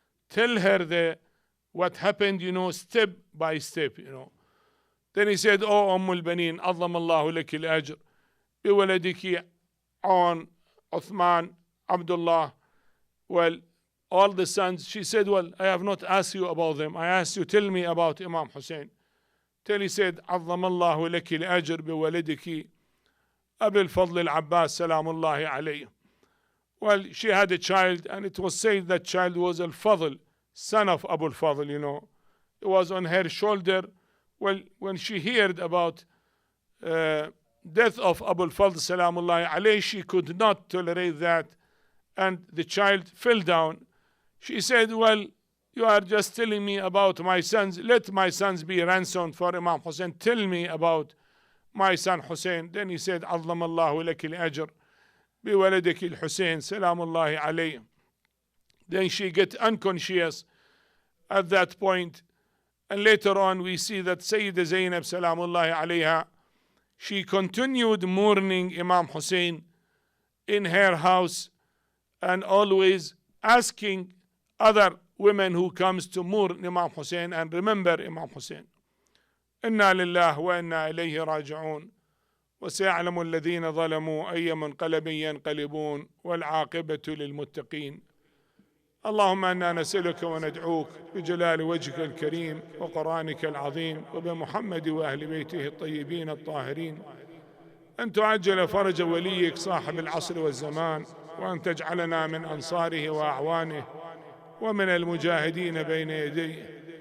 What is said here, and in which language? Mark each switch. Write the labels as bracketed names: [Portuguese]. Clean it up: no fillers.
[English] Tell her what happened, step by step, Then he said, oh al-Banin, [Arabic] عظم الله لك الأجر بولدك عون [English] Uthman, Abdullah. Well, all the sons. She said, well, I have not asked you about them. I asked you, tell me about Imam Hussain. Till he said, [Arabic] عظم الله لك الأجر بولدك أبي الفضل العباس سلام الله عليه. [English] Well, she had a child, and it was said that child was al-Fadl, son of Abu al-Fadl, It was on her shoulder. Well, when she heard about death of Abu al-Fadl salamullahi alayhi, she could not tolerate that, and the child fell down. She said, well, you are just telling me about my sons. Let my sons be ransomed for Imam Hussain. Tell me about my son Hussein. Then he said, [Arabic] عظم الله لك الأجر بولدك الحسين سلام الله عليه. [English] Then she get unconscious at that point. And later on we see that Sayyida Zainab Salamullahi alayha, she continued mourning Imam Hussein in her house and always asking other women who comes to mourn Imam Hussein and remember Imam Hussein. [Arabic] إنا لله وإنا إليه راجعون وسيعلم الذين ظلموا أي منقلب ينقلبون والعاقبة للمتقين. اللهم إنا نسألك وندعوك بجلال وجهك الكريم وقرآنك العظيم وبمحمد وأهل بيته الطيبين الطاهرين أن تعجل فرج وليك صاحب العصر والزمان، وأن تجعلنا من أنصاره وأعوانه ومن المجاهدين بين يديه.